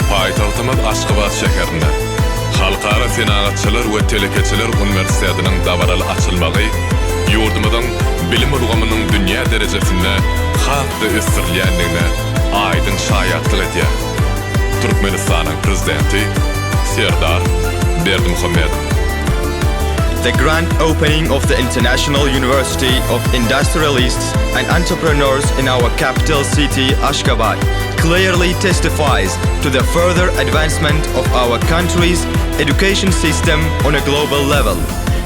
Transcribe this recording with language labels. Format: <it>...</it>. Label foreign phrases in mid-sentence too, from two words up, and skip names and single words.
<tk>Paýtagtymyz Aşgabat şäherinde Halkara senagatçylar we telekeçiler universitetiniň dabaraly açylmagy ýurdumyzyň bilim urgamynyň dünýä derejesinde hatda ösdirilýändigine aýdyn şaýatlyk edýär. Türkmenistanyň prezidenti Serdar Berdimuhammedow.</tk> <en>The grand opening of the International University of Industrialists and Entrepreneurs in our capital city, Ashgabat, clearly testifies to the further advancement of our country's education system on a global level.</en>